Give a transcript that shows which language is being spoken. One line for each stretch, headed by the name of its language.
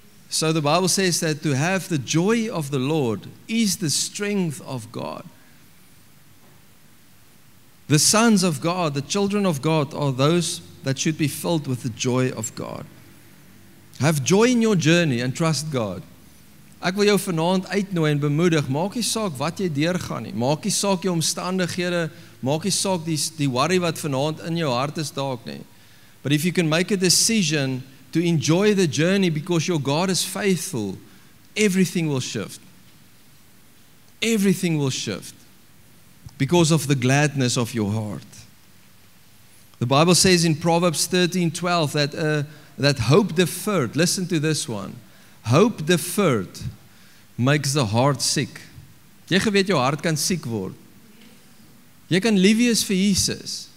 English: So the Bible says that to have the joy of the Lord is the strength of God. The sons of God, the children of God are those that should be filled with the joy of God. Have joy in your journey and trust God.
Afrikaans: Ek wil jou vanaand uitnooi en bemoedig, maak nie saak wat jy deurgaan nie, maak nie saak jou omstandighede, maak nie saak die worry wat vanaand in jou hart is dalk nie.
English: But if you can make a decision to to enjoy the journey because your God is faithful, everything will shift. Everything will shift because of the gladness of your heart. The Bible says in Proverbs 13:12 that hope deferred, listen to this one, hope deferred makes the heart sick.
Afrikaans: Jy geweet jou hart kan siek word. Jy kan lief wees vir Jesus.